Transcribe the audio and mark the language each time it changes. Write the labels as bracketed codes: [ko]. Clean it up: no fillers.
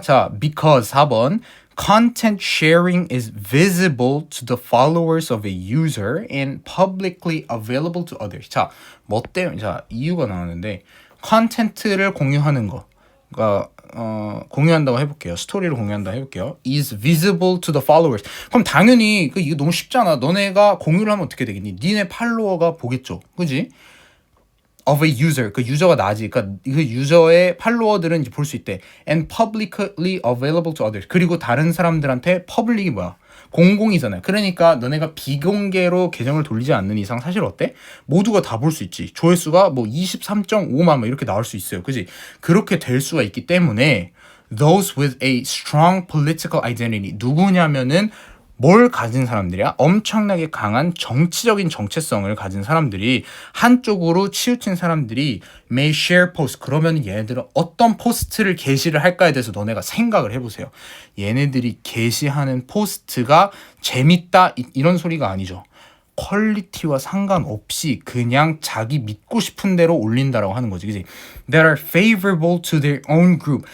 [en] 자, because 4번 content sharing is visible to the followers of a user and publicly available to others. [ko] 자, 뭐 때문에 자 이유가 나오는데 컨텐츠를 공유하는 거. 그러니까 공유한다고 해볼게요. 스토리를 공유한다고 해볼게요. [en] is visible to the followers. [ko] 그럼 당연히 이거 너무 쉽잖아. 너네가 공유를 하면 어떻게 되겠니? 니네 팔로워가 보겠죠. 그지? [en] of a user. [ko] 그 유저가 나지. 그러니까 그 유저의 팔로워들은 이제 볼 수 있대. [en] and publicly available to others. [ko] 그리고 다른 사람들한테 public이 뭐야? 공공이잖아요. 그러니까 너네가 비공개로 계정을 돌리지 않는 이상 사실 어때? 모두가 다 볼 수 있지. 조회수가 뭐 23.5만 뭐 이렇게 나올 수 있어요. 그지? 그렇게 될 수가 있기 때문에 [en] those with a strong political identity [ko] 누구냐면은 뭘 가진 사람들이야? 엄청나게 강한 정치적인 정체성을 가진 사람들이 한쪽으로 치우친 사람들이 [en] may share post. [ko] 그러면 얘네들은 어떤 포스트를 게시를 할까에 대해서 너네가 생각을 해보세요. 얘네들이 게시하는 포스트가 재밌다 이런 소리가 아니죠. 퀄리티와 상관없이 그냥 자기 믿고 싶은 대로 올린다라고 하는 거지. 그지? [en] That are favorable to their own group.